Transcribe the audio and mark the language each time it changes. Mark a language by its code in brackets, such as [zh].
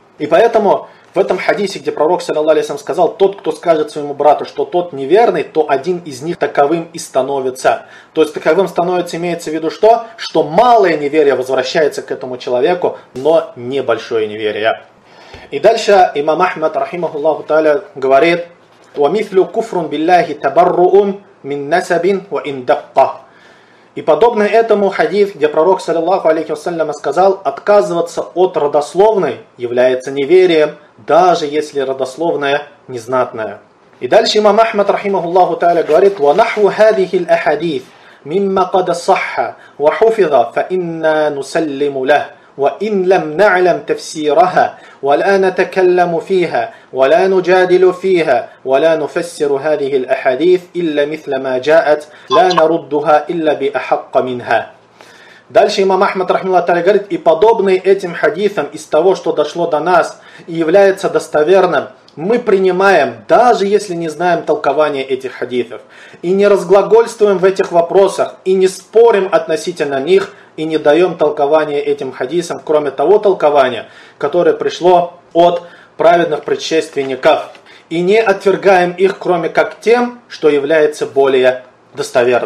[ru] И поэтому в этом хадисе, где пророк, саллиллаху алейхи ва саллям, сказал, тот, кто скажет своему брату, что тот неверный, то один из них таковым и становится. То есть таковым становится, имеется в виду что? Что малое неверие возвращается к этому человеку, но небольшое неверие. И дальше имам Ахмад, рахимахуллаху та'аля, говорит: [ar] وَمِثْلُ كُفْرٌ بِاللَّهِ تَبَرُّؤٌ مِنْ نَسَبٍ وَإِنْ دَقَّهُ. [ru] И подобно этому хадиф, где пророк, саллиллаху алейхи вассаляма, сказал, отказываться от родословной является неверием, даже если родословная незнатная. И дальше имам Ахмад, рахимахуллаху та'аля, говорит: [ar] وَنَحْوُ هَذِهِ الْأَحَدِيثِ مِمَّا قَدَ صَحَّ وَحُفِظَ فَإِنَّا نُسَلِّمُ لَهُ وَإِنْ لَمْ نَعْلَمْ تَفْسِيرَهَا وَلَا نَتَكَلَّمُ فِيهَا وَلَا نُجَادِلُ فِيهَا وَلَا نُفَسِّرُ هَذِهِ الْأَحَادِيثِ إِلَّا مِثْلَ مَا جَاءَتْ لَا نَرُدُّهَا إِلَّا بِأَحَقَّ مِنْهَا. [ru] Дальше имам Ахмад, рахималлах та'аля, говорит: и подобные этим хадисам из того, что дошло до нас и является достоверным, мы принимаем, даже если не знаем толкования этих хадисов, и не разглагольствуем в этих вопросах, и не спорим относительно них, и не даем толкования этим хадисам, кроме того толкования, которое пришло от праведных предшественников, и не отвергаем их, кроме как тем, что является более достоверным.